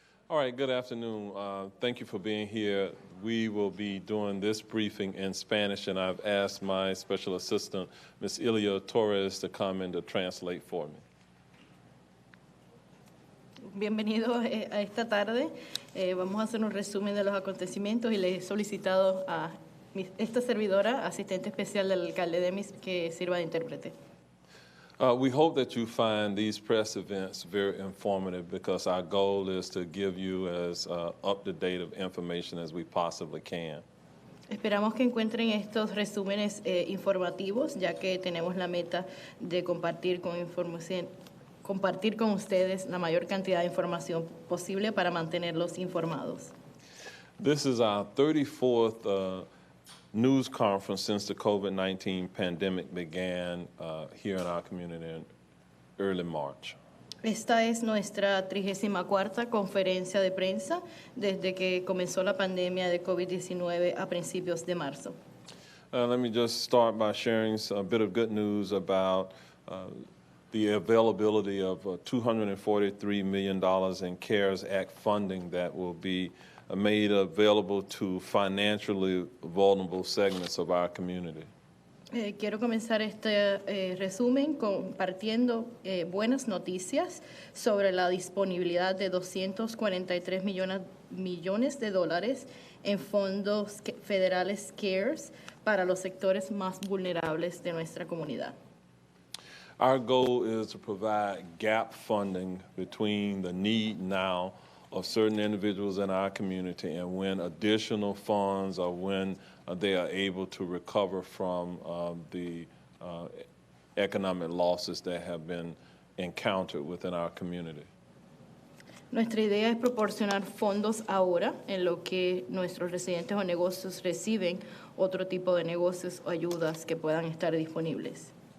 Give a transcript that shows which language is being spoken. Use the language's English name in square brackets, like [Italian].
[English] All right, good afternoon. Thank you for being here. We will be doing this briefing in Spanish, and I've asked my special assistant, Ms. Ilia Torres, to come and to translate for me. [Spanish] Bienvenidos a esta tarde. Vamos a hacer un resumen de los acontecimientos y le he solicitado a esta servidora, asistente especial del alcalde Demis, que sirva de intérprete. [English] We hope that you find these press events very informative because our goal is to give you as up-to-date of information as we possibly can. [Spanish] Esperamos que encuentren estos resúmenes informativos, ya que tenemos la meta de compartir con ustedes la mayor cantidad de información posible para mantenerlos informados. [English] This is our 34th news conference since the COVID-19 pandemic began here in our community in early March. [Spanish] Esta es nuestra 34ª conferencia de prensa desde que comenzó la pandemia de COVID-19 a principios de marzo. [English] Let me just start by sharing a bit of good news about the availability of $243 million in CARES Act funding that will be made available to financially vulnerable segments of our community. [Spanish] Quiero comenzar este resumen compartiendo buenas noticias sobre la disponibilidad de 243 millones de dólares en fondos federales CARES para los sectores más vulnerables de nuestra comunidad. [English] Our goal is to provide gap funding between the need now of certain individuals in our community and when additional funds or when they are able to recover from the economic losses that have been encountered within our community. [Spanish] Nuestra idea es proporcionar fondos ahora en lo que nuestros residentes o negocios reciben otro tipo de negocios o ayudas que puedan estar disponibles.